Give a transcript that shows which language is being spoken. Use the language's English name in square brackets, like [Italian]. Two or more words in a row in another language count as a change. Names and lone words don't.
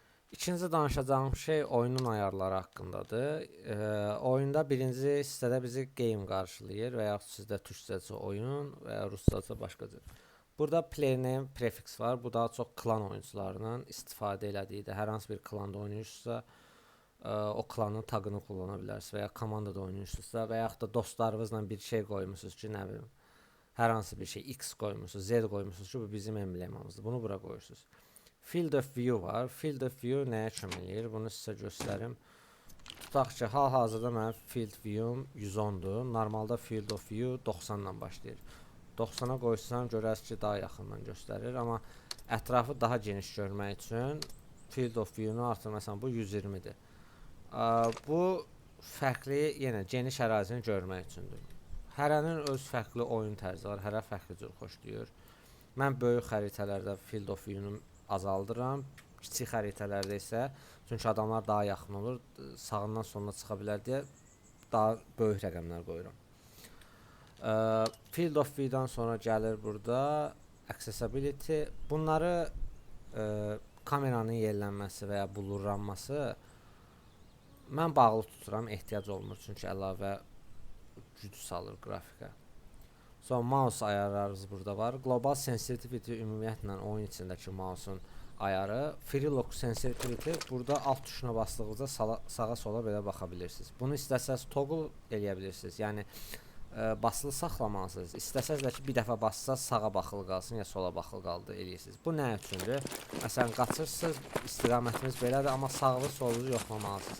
[Azerbaijani] İkinci danışacağım şey oyunun ayarları haqqındadır. Oyunda birinci hissədə bizi game qarşılayır və yaxud sizdə türkcəsi oyun və ya ruscası başqa cür. Burada [English] player name prefix [Azerbaijani] var. Bu daha çox klan oyuncularının istifadə elədiyidir. Hər hansı bir klanda oynayırsınızsa, o klanın tagını kullana bilərsiniz və ya komandada oynayırsınızsa və yaxud da dostlarınızla bir şey qoymusunuz ki, nə bilim, hər hansı bir şey X qoymusunuz, Z qoymusunuz ki, bu bizim emblemamızdır. Bunu bura qoyursunuz. [English] Field of view [Azerbaijani] var. [English] Field of view [Azerbaijani] nəyə kömək eləyir? Bunu sizə göstərim. Tutaq ki, hal-hazırda mənim [English] field view-um [Azerbaijani] 110-dur. Normalda [English] field of view [Azerbaijani] 90 ilə başlayır. 90-a qoysam görərsiniz ki, daha yaxından göstərir, amma ətrafı daha geniş görmək üçün [English] field of view-nu [Azerbaijani] artıq məsələn bu 120-dir. Bu fərqli, yenə geniş ərazini görmək üçündür. Hərənin öz fərqli oyun tərzi var, hərə fərqli cür xoşlayır. Mən böyük xəritələrdə [English] field of view-nu [Azerbaijani] azaldıram. Kiçik xəritələrdə isə, çünki adamlar daha yaxın olur, sağından soluna çıxa bilər deyə daha böyük rəqəmlər qoyuram. [English] Field of view-dan [Azerbaijani] sonra gəlir burada accessibility. Bunları kameranın yerlənməsi və ya blurlanması mən bağlı tuturam, ehtiyac olmur, çünki əlavə güc salır qrafikə. Sonra mouse ayarlarınız burada var. [English] Global sensitivity [Azerbaijani] ümumiyyətlə oyun içindəki mouse'un ayarı. [English] Free look sensitivity [Azerbaijani] burada alt tuşuna basdığınızda sağa sola belə baxa bilirsiniz. Bunu istəsəz toggle eləyə bilirsiniz. Yəni basılı saxlamalısınız. İstəsəz də ki, bir dəfə bassaz sağa baxılı qalsın ya sola baxılı qaldı eləyirsiniz. Bu nə üçündür? Məsələn, qaçırsınız, istiqamətiniz belədir, amma sağlı solunuzu yoxlamalısınız.